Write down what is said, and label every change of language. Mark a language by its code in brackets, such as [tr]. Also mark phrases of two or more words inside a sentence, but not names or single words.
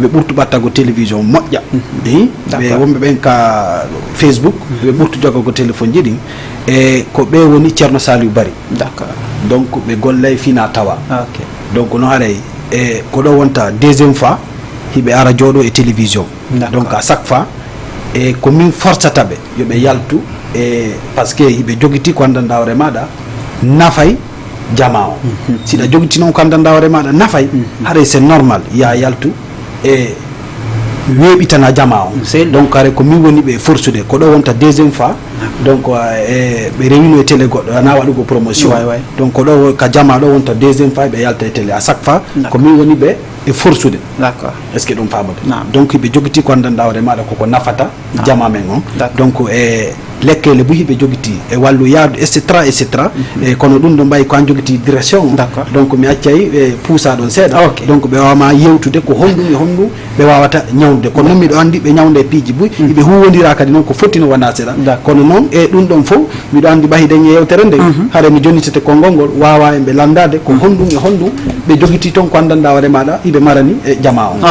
[ff] ɓurtu ɓattago télévision moƴƴa ɓe wonɓe ɓen ka Facebook ɓe ɓurtu jogogo téléphone ji ɗin e ko ɓe woni ceerno Saliou Barry donc ɓe gollay fina tawa donc no haray e ko ɗo wonta [fr] deuxiéme fois [ff] hiɓe ara jooɗo e télévision donc [fr] à chaque fois [ff] e ko min forçata ɓe yoɓe yaltu e [fr] par ce que [ff] hiɓe joguiti ko andanɗa hoore maɗa nafay jama o siɗa joguiti noon ko andanɗa hoore maɗa nafay haray [fr] c'est normal [ff] ya yaltu e weeɓitana jama o donc are ko min woni ɓe forsude ko ɗo wonta [fr] deuxiéme fois [ff] donc e ɓe rewino e télé goɗɗo ana waɗugo promotion donc ko ɗo ka jama ɗo wonta [fr] deuxiéme fois [ff] ɓe yalta e télé [fr] à chaque fois [ff] ko min woni ɓe e forsude [fr] est ce que [ff] ɗum famode donc hiɓe joguiti ko andanɗa hoore maɗa koko nafata jama men on donc e lekkele bo hiɓe joguiti e wallu yaadu [fr] et cetera [ff] e kono ɗum ɗo mbayi ko an joguiti direction donc mi accay e puusa ɗon seeɗa donc ɓe wawama yewtude ko honɗum e honɗum ɓe wawata ñawde kono noon miɗo andi ɓe ñawde piiji boy hiɓe huwodira kadi noon ko fotti no wona seeɗa kono noon e ɗum ɗon fof miɗo andi ɓahiɗen e yewtere nde haɗa mi jonnitete konngol ngol wawa e ɓe landade ko honɗum e honɗum ɓe joguiti toon ko andanɗa hoore maɗa hiɓe marani e jama on